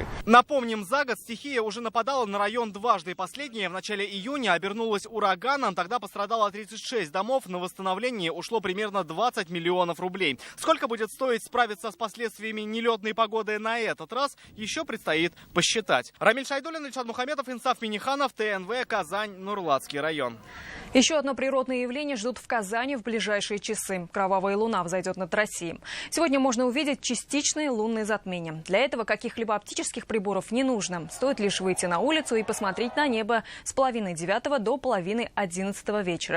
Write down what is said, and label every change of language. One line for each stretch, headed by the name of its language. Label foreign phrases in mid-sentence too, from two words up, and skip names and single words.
Russian: Напомним, за год стихия уже нападала на район дважды. Последняя в начале июня обернулась ураганом. Тогда пострадало 36 домов. На восстановление ушло примерно 20 миллионов рублей. Сколько будет стоить справиться с последствиями нелетной погоды на этот раз, еще предстоит посчитать. Рамиль Шайдуллин, Ильшат Мухаметов, Инсаф Миниханов, ТНВ, Казань, Нурлатский район. Еще одно природное явление ждут в Казани в ближайшие часы. Кровавая луна взойдет над Россией. Сегодня можно увидеть частичные лунные затмения. Для этого каких-либо оптических приборов не нужно. Стоит лишь выйти на улицу и посмотреть на небо с 8:30 до 10:30 вечера.